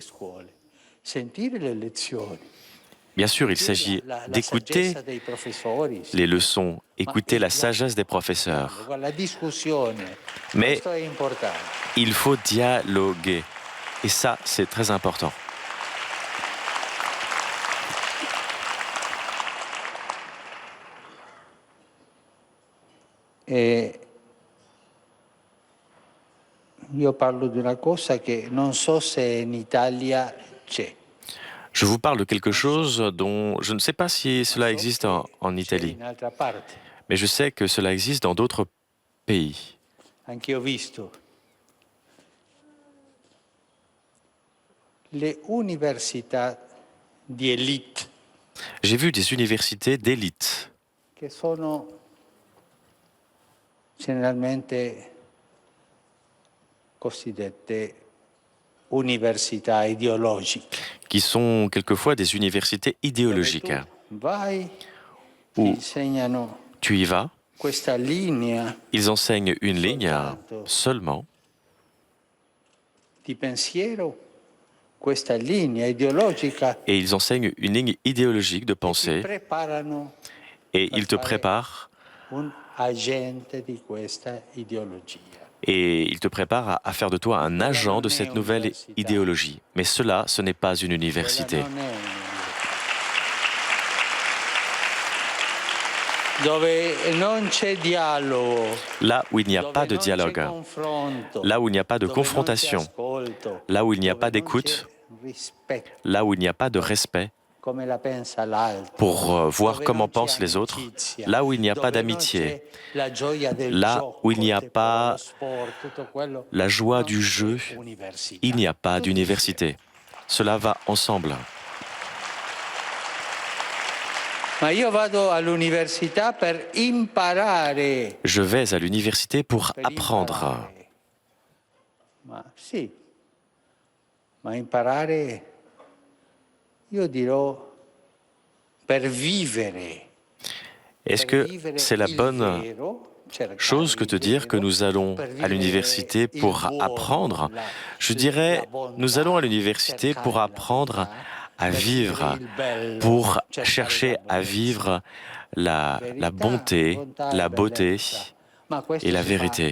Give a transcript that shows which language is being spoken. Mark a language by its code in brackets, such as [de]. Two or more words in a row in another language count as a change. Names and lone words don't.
[fr] Bien sûr, il s'agit d'écouter les leçons, écouter la sagesse des professeurs. Mais il faut dialoguer. Et ça, c'est très important. [it] Io parlo di una cosa che non so se in Italia c'è. [fr] Je vous parle de quelque chose dont je ne sais pas si cela existe en Italie, mais je sais que cela existe dans d'autres pays. [it] Anch'io ho visto le università di élite. [fr] J'ai vu des universités d'élite [it] Che sono generalmente cosiddette università ideologiche. [fr] Qui sont quelquefois des universités idéologiques, où tu y vas, ils enseignent une ligne seulement, et ils enseignent une ligne idéologique de pensée, et ils te préparent [it] un agente di questa ideologia. [fr] Et il te prépare à faire de toi un agent de cette nouvelle idéologie. Mais cela, ce n'est pas une université. [it] Non è dove non c'è dialogo, [fr] Là où il n'y a pas de dialogue, là où il n'y a pas de confrontation, là où il n'y a pas d'écoute, là où il n'y a pas de respect [it] come la pensa l'altro, [fr] pour voir comment pensent les autres, là où il n'y a pas d'amitié, [it] la gioia del [fr] là [it] gioco, [fr] où il n'y a [it] del [fr] pas [it] sport, tutto quello, [fr] la joie du jeu, [it] università. [fr] il n'y a pas d'université. Cela va ensemble. [it] Ma io vado all'università per imparare. [fr] Je vais à l'université pour apprendre. [it] Ma sì, ma imparare, io dirò, per vivere. [fr] Est-ce que c'est la bonne chose que de dire que nous allons à l'université pour apprendre? Je dirais, nous allons à l'université pour apprendre à vivre, pour chercher à vivre la bonté, la beauté et la vérité.